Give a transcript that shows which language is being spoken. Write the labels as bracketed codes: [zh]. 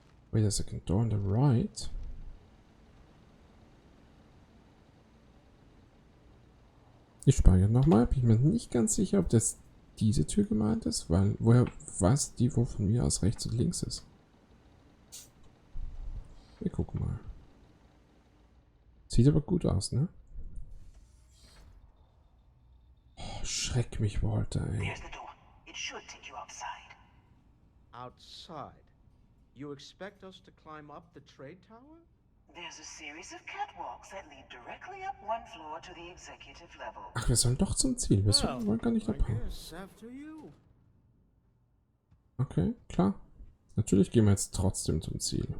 [en] Wait a second, door on the right? [de] Ich speichere nochmal, bin mir nicht ganz sicher, ob das diese Tür gemeint ist, weil woher weiß die, wo von mir aus rechts und links ist? Wir gucken mal. Sieht aber gut aus, ne? Oh, schreck mich, Walter, ey. [en] There's the door. It should take you outside. Outside? You expect us to climb up the trade tower? There's a series of catwalks that lead directly up one floor to the executive level. [de] Ach, wir sollen doch zum Ziel. Wir wollen gar nicht abhauen. Okay, klar. Natürlich gehen wir jetzt trotzdem zum Ziel.